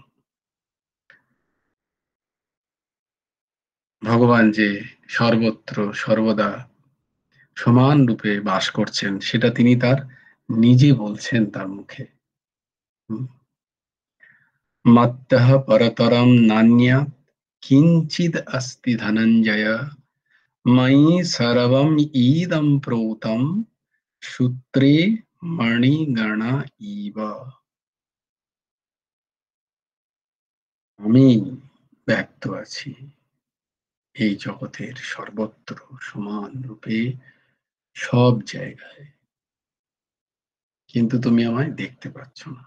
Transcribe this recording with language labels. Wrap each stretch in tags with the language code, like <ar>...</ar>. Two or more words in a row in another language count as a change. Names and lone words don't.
<bn>ভগবান যে সর্বত্র সর্বদা সমান রূপে বাস করছেন সেটা তিনি তার নিজে বলছেন তার মুখে।</bn> <sa>मत्तः परतरं नान्यत् किञ्चिद् अस्ति धनञ्जय मयि सर्वम् इदं प्रोतं सूत्रे मणिगणा इव।</sa> <bn>আমি ব্যক্ত আছি এই জগতের সর্বত্র সমান রূপে সব জায়গায়, কিন্তু তুমি আমায় দেখতে পাচ্ছ না।</bn>